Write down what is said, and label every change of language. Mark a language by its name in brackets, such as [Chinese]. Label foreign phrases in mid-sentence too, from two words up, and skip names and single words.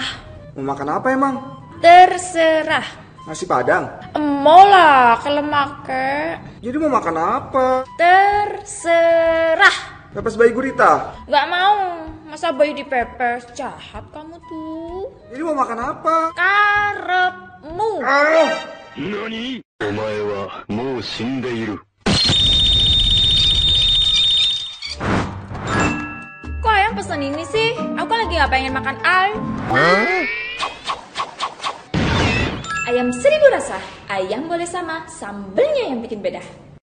[Indonesian] Mau makan apa emang? Terserah. Nasi Padang. Mau lah kalau make. Jadi mau makan apa? Terserah. Pepes bayi gurita. Gak mau. Masa bayi dipepes? Jahat kamu tuh. Jadi mau makan apa? Karepmu. Ah! [Japanese] NANI? お前はもう死んでいる。 [Indonesian] Kok ayam pesen ini sih? Aku kan lagi gak pengen makan ayam. Ayam 1000 rasa. Ayam boleh sama, sambelnya yang bikin beda.